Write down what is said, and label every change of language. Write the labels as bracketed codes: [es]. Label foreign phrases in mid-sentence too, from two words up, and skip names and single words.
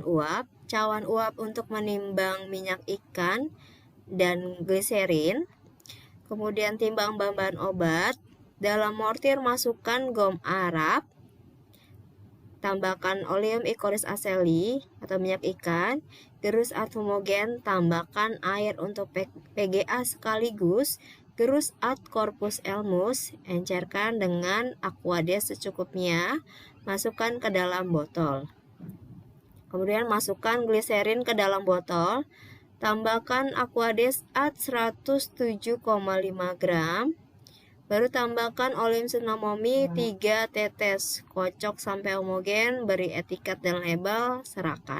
[id] uap untuk menimbang minyak ikan dan gliserin, kemudian timbang bahan obat, dalam mortir masukkan gom Arab, tambahkan [la] oleum icoris aceli [id] atau minyak ikan, gerus ad homogen, tambahkan air untuk PGA sekaligus, gerus [la] ad corpus elmus, [id] encerkan dengan aquades secukupnya, masukkan ke dalam botol. Kemudian masukkan gliserin ke dalam botol, tambahkan aquades ad 107,5 gram, baru tambahkan [la] oleum cinamomi [id] 3 tetes, kocok sampai homogen, beri etiket dan label, serahkan.